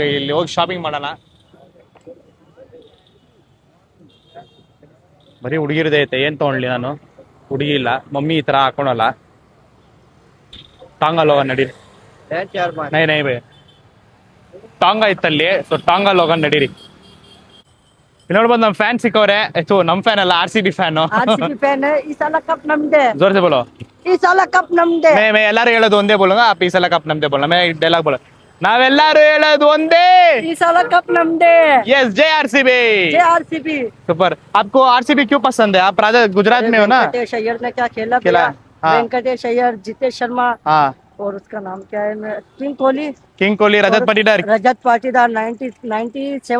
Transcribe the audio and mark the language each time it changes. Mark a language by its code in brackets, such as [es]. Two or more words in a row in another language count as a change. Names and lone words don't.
[kn] ಇಲ್ಲಿ ಹೋಗಿ ಶಾಪಿಂಗ್ ಮಾಡೋಣ. ಬರೀ ಹುಡುಗಿರದೇ ಐತೆ. ಏನ್ ತಗೊಂಡ್ಲಿ ನಾನು? ಹುಡುಗಿ ಇಲ್ಲ, ಮಮ್ಮಿ ಈ ತರ ಹಾಕೊಳಲ್ಲ. ಟಾಂಗಲ್ ಹೋಗೋಣ ನಡೀರಿ. ನೈ ಬೇ ಟಾಂಗ ಇತ್ತಲ್ಲಿ, ಸೊ ಟಾಂಗಲ್ ಹೋಗೋಣ ನಡೀರಿ. ಇಲ್ಲಿ ನೋಡ್ಬೋದು ನಮ್ ಫ್ಯಾನ್ ಸಿಕ್ಕವ್ರೆ. ನಮ್ ಫ್ಯಾನ್ ಅಲ್ಲ, RCB ಫ್ಯಾನ್. [hi] आरसीबी फैन है। इस साल [kn] ಕಪ್ ನಮ್ದೇ। [hi] जोर से बोलो। इस साल [kn] ಕಪ್ ನಮ್ದೇ। [hi] मैं [kn] ಎಲ್ಲರೂ ಹೇಳೋದು ಒಂದೇ [hi] बोलूंगा, आप [kn] ಈ ಸಲ ಕಪ್ ನಮ್ದೇ [hi] बोलना। मैं डायलॉग बोलो, [kn] ನಾವೆಲ್ಲರೂ ಹೇಳೋದು ಒಂದೇ, [hi] इस साल [kn] ಕಪ್ ನಮ್ದೇ। [hi] यस जय RCB। जय आरसीबी। सुपर। आपको RCB क्यों पसंद है? आप राजा गुजरात में हो ना? वेंकटेश अय्यर ने क्या खेला खेला, भैया? हाँ। वेंकटेश अय्यर, जितेश शर्मा हाँ, और उसका नाम क्या है? किंग कोहली। किंग कोहली, रजत पाटीदार रजत पाटीदार 97